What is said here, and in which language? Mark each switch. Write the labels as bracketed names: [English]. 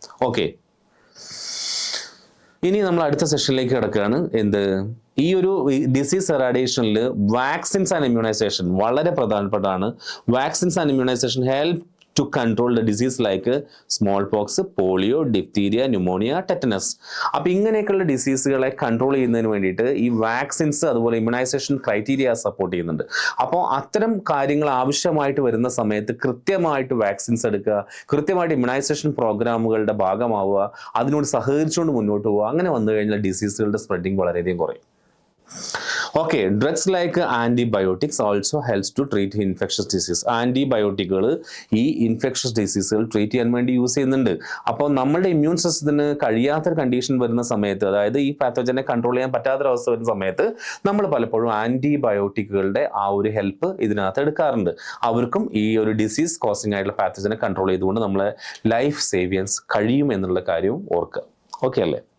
[Malayalam] Okay, ഇനി നമ്മൾ അടുത്ത സെഷനിലേക്ക് കിടക്കുകയാണ്. ഈ ഒരു ഡിസീസ് എറാഡിയേഷനിൽ വാക്സിൻസ് ആൻഡ് ഇമ്മ്യൂണൈസേഷൻ വളരെ പ്രധാനപ്പെട്ടതാണ്. [English] Vaccines and immunisation help to control the disease like smallpox, polio, diphtheria, pneumonia, tetanus. [Malayalam] അപ്പോൾ ഇങ്ങനെയൊക്കെയുള്ള ഡിസീസുകളെ കൺട്രോൾ ചെയ്യുന്നതിന് വേണ്ടിയിട്ട് ഈ വാക്സിൻസ് അതുപോലെ ഇമ്മ്യൂണൈസേഷൻ ക്രൈറ്റീരിയ സപ്പോർട്ട് ചെയ്യുന്നുണ്ട്. അപ്പോൾ അത്തരം കാര്യങ്ങൾ ആവശ്യമായിട്ട് വരുന്ന സമയത്ത് കൃത്യമായിട്ട് വാക്സിൻസ് എടുക്കുക, കൃത്യമായിട്ട് ഇമ്മ്യൂണൈസേഷൻ പ്രോഗ്രാമുകളുടെ ഭാഗമാവുക, അതിനോട് സഹകരിച്ചുകൊണ്ട് മുന്നോട്ട് പോവുക. അങ്ങനെ വന്നു കഴിഞ്ഞാൽ ഡിസീസുകളുടെ സ്പ്രെഡിങ് വളരെയധികം കുറയും. [English] Okay, drugs like antibiotics also helps to treat infectious disease. [Malayalam] ആൻറ്റിബയോട്ടിക്കുകൾ ഈ ഇൻഫെക്ഷസ് ഡിസീസുകൾ ട്രീറ്റ് ചെയ്യാൻ വേണ്ടി യൂസ് ചെയ്യുന്നുണ്ട്. അപ്പോൾ നമ്മളുടെ ഇമ്മ്യൂൺ സിസ്റ്റത്തിന് കഴിയാത്തൊരു കണ്ടീഷൻ വരുന്ന സമയത്ത്, അതായത് ഈ പാത്തോജനെ കൺട്രോൾ ചെയ്യാൻ പറ്റാത്തൊരവസ്ഥ വരുന്ന സമയത്ത് നമ്മൾ പലപ്പോഴും ആൻറ്റിബയോട്ടിക്കുകളുടെ ആ ഒരു ഹെൽപ്പ് ഇതിനകത്ത് എടുക്കാറുണ്ട്. അവർക്കും ഈ ഒരു ഡിസീസ് കോസിംഗ് ആയിട്ടുള്ള പാത്തോജനെ കൺട്രോൾ ചെയ്തുകൊണ്ട് നമ്മളെ ലൈഫ് സേവ് ചെയ്യാൻ കഴിയും എന്നുള്ള കാര്യവും ഓർക്കുക. ഓക്കെ അല്ലേ?